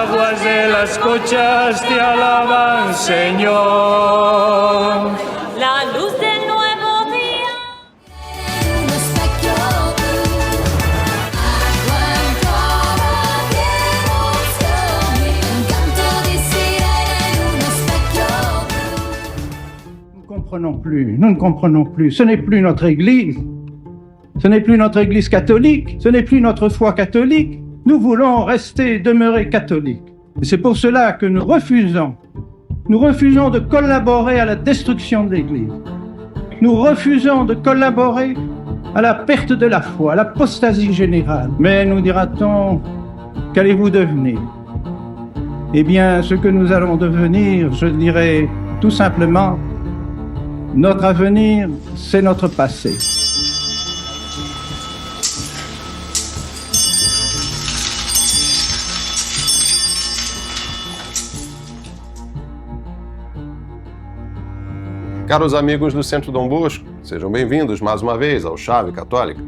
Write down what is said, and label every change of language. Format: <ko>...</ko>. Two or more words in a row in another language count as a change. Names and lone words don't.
<es>alas de las cochas te alaban, Señor. La luz del nuevo día.</es> <it>Uno specchio blu, acqua ancora di emozioni, un canto di sirene in uno specchio blu.</it> <fr>Nous ne comprenons plus. Ce n'est plus notre Église. Ce n'est plus notre Église catholique. Ce n'est plus notre foi catholique. Nous voulons demeurer catholiques. Et c'est pour cela que nous refusons de collaborer à la destruction de l'Église. Nous refusons de collaborer à la perte de la foi, à l'apostasie générale. Mais nous dira-t-on, qu'allez-vous devenir? Eh bien, ce que nous allons devenir, je dirais tout simplement, notre avenir, c'est notre passé.</fr> <pt>Caros amigos do Centro Dom Bosco, sejam bem-vindos mais uma vez ao Chave Católica.</pt>